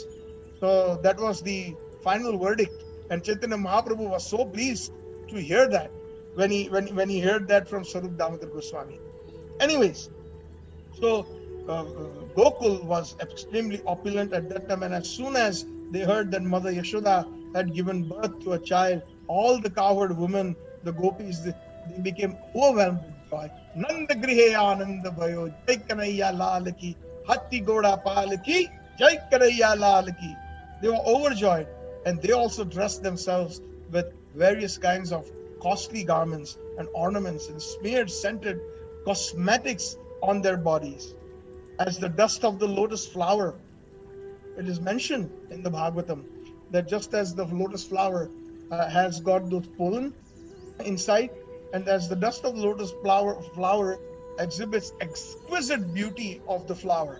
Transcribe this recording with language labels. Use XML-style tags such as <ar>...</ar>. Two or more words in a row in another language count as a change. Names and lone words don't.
<en>So that was the final verdict, and Chaitanya Mahaprabhu was so pleased to hear that when he heard that from Sarup Damodar Goswami. Anyways, so Gokul was extremely opulent at that time, and as soon as they heard that Mother Yashoda had given birth to a child, all the cowherd women, the gopis, they became overwhelmed with joy.</en> <hi>नंद गृहे आनंद भयो, जय कन्हैया लाल की, हाथी घोड़ा पाल की, जय कन्हैया लाल की, hatti goda pal ki, jai kanaiya lal ki.</hi> <en>They were overjoyed, and they also dressed themselves with various kinds of costly garments and ornaments and smeared scented cosmetics on their bodies. As the dust of the lotus flower, it is mentioned in the Bhagavatam that just as the lotus flower has got those pollen inside, and as the dust of the lotus flower exhibits exquisite beauty of the flower.</en>